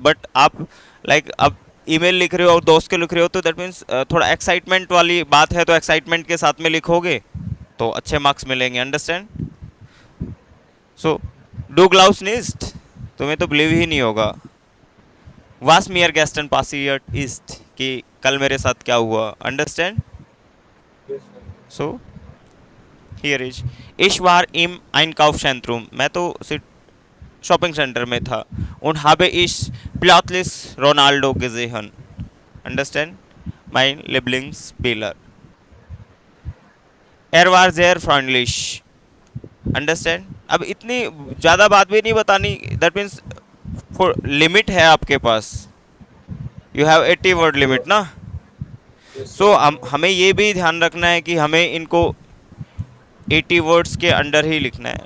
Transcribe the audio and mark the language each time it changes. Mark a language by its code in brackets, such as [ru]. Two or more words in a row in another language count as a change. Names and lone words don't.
[hi] बट आप लाइक अब ईमेल लिख रहे हो और दोस्त के लिख रहे हो, तो [en] that means [hi] थोड़ा एक्साइटमेंट वाली बात है, तो एक्साइटमेंट के साथ में लिखोगे तो अच्छे मार्क्स मिलेंगे। अंडरस्टैंड? सो [de] du glaubst nicht, [hi] तुम्हें तो बिलीव ही नहीं होगा। [de] was mir gestern passiert ist, [hi] कि कल मेरे साथ क्या हुआ। अंडरस्टैंड? [en] Yes, sir. [de] so hier ist ich war im ein Kaufzentrum, [hi] मैं तो सिर्फ शॉपिंग सेंटर में था। [de] und habe ich plötzlich Ronaldo gesehen। [en] Understand? [de] mein Lieblingsspieler, er war sehr freundlich। [en] Understand? [hi] अब इतनी ज़्यादा बात भी नहीं बतानी, [en] that means [hi] लिमिट है आपके पास, [en] you have 80 word limit [hi] ना। [en] Yes, [hi] सो [en] sir. [hi] हमें ये भी ध्यान रखना है कि हमें इनको 80 वर्ड्स के अंडर ही लिखना है।